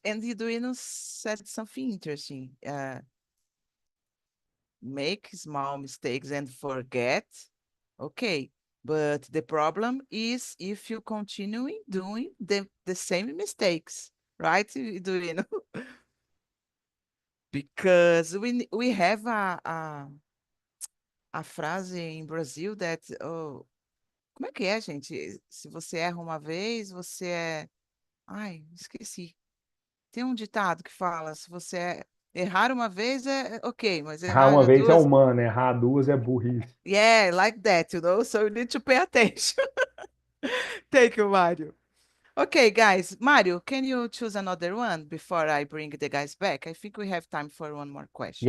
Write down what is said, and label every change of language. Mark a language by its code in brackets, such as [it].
[en] And Eduino said something interesting. Make small mistakes and forget. Okay. But the problem is if you continue doing the same mistakes, right, Eduino? Because we have a [pt] frase em Brasil [en] that, oh, [pt] como é que é, gente? Se você erra uma vez, você é. Ai, esqueci. Tem um ditado que fala, se você errar uma vez é ok, mas Errar errar uma vez é duas, humano, errar duas é burrice. [en] yeah, like that, you know? So you need to pay attention. Thank you, Mario. Okay, guys. Mario, can you choose another one before I bring the guys back? I think we have time for one more question,